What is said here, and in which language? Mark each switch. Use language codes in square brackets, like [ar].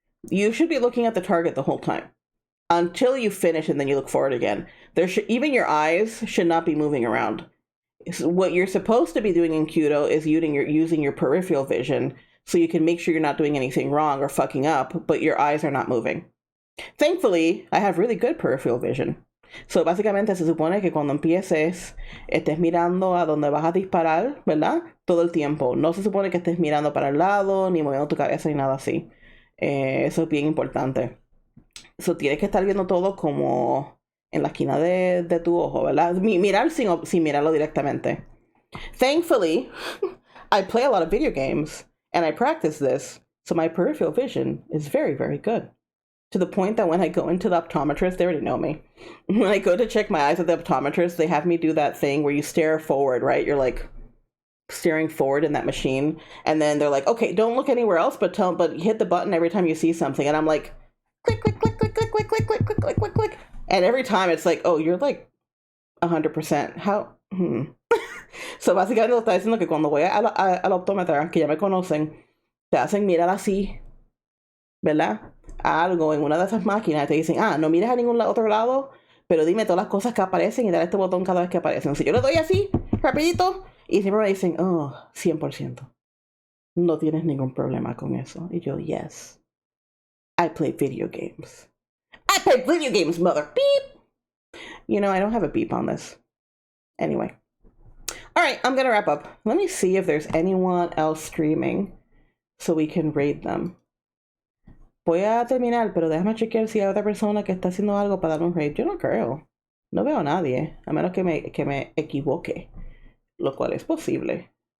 [en] You should be looking at the target the whole time until you finish and then you look forward again. Even your eyes should not be moving around. So what you're supposed to be doing in Kyudo is using your peripheral vision so you can make sure you're not doing anything wrong or fucking up, but your eyes are not moving. Thankfully, I have really good peripheral vision. [es] So, básicamente se supone que cuando empieces, estés mirando a donde vas a disparar, ¿verdad? Todo el tiempo. No se supone que estés mirando para el lado, ni moviendo tu cabeza, ni nada así. Eso es bien importante. So, tienes que estar viendo todo como en la esquina de tu ojo, ¿verdad? Mirar sin mirarlo directamente. [en] Thankfully, I play a lot of video games, and I practice this, so my peripheral vision is very, very good. To the point that when I go into the optometrist, they already know me. When I go to check my eyes at the optometrist, they have me do that thing where you stare forward, right? You're like staring forward in that machine. And then they're like, okay, don't look anywhere else, but hit the button every time you see something. And I'm like, click, click, click, click, click, click, click, click, click, click, click, click. And every time it's like, oh, you're like 100%. How? [es] So básicamente lo está diciendo que cuando voy al optómetra, que ya me conocen, te hacen mirar así, ¿verdad? Algo en una de esas máquinas, te dicen, no mires a ningún otro lado, pero dime todas las cosas que aparecen y dale este botón cada vez que aparecen. Si yo le doy así, rapidito, y siempre me dicen, 100%. No tienes ningún problema con eso. Y yo, [en] yes. I play video games. I play video games, mother. Beep! I don't have a beep on this. Anyway. Alright, I'm gonna wrap up. Let me see if there's anyone else streaming so we can raid them. [es] Voy a terminar, pero déjame chequear si hay otra persona que está haciendo algo para dar un raid. Yo no creo. No veo a nadie, a menos que me equivoque, lo cual es posible.